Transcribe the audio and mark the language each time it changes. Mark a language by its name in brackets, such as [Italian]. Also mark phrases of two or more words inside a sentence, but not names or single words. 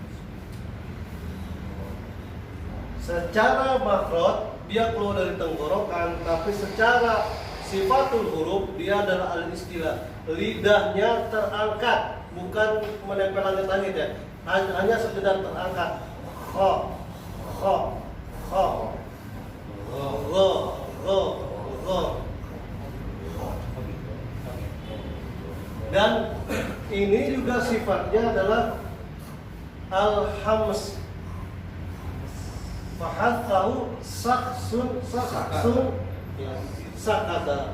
[Indonesian] Secara makhraj dia keluar dari tenggorokan, tapi secara [Arabic] صفة الحروف [Indonesian] dia adalah al-isti'la. Lidahnya terangkat, bukan menempel langit-langit ya. Hanya sekedar terangkat. Kho, kho, kho, ro, ro, ro. Dan ini juga sifatnya adalah al-hams. [Arabic] فحثه شخص سكت.